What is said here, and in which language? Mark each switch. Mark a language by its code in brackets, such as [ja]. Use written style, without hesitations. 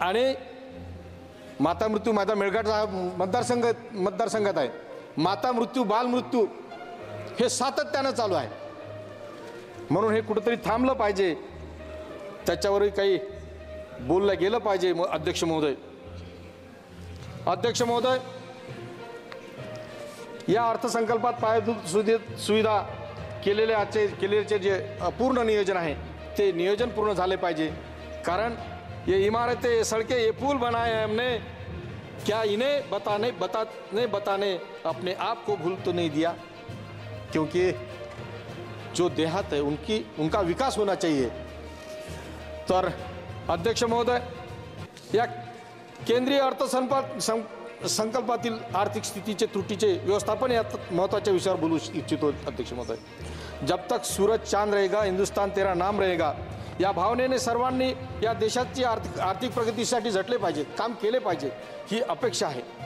[mr] आणि माता मृत्यू, माझा मेळघाटचा मतदारसंघात आहे, माता मृत्यू, बालमृत्यू हे सातत्यानं चालू आहे. म्हणून हे कुठेतरी थांबलं पाहिजे. त्याच्यावरही काही बोललं गेलं पाहिजे. अध्यक्ष महोदय, या अर्थसंकल्पात पायाभूत सुविधा केलेले जे पूर्ण नियोजन आहे ते नियोजन पूर्ण झाले पाहिजे. [hi] कारण ये इमारतें, ये सड़कें, ये पुल बनाए हैं हमने, क्या इन्हें बताने अपने आप को भूल तो नहीं दिया? क्योंकि जो देहात है उनका विकास होना चाहिए. [mr] तर अध्यक्ष महोदय, या केंद्रीय अर्थसंकल्पातील आर्थिक स्थितीचे त्रुटीचे व्यवस्थापन या महत्त्वाच्या विषयावर बोलू इच्छितो. अध्यक्ष महोदय, [hi] जब तक सूरज चांद रहेगा हिंदुस्तान तेरा नाम रहेगा [mr] या भावनेने सर्वांनी या देशाची आर्थिक प्रगतीसाठी झटले पाहिजे, काम केले पाहिजे, ही अपेक्षा आहे.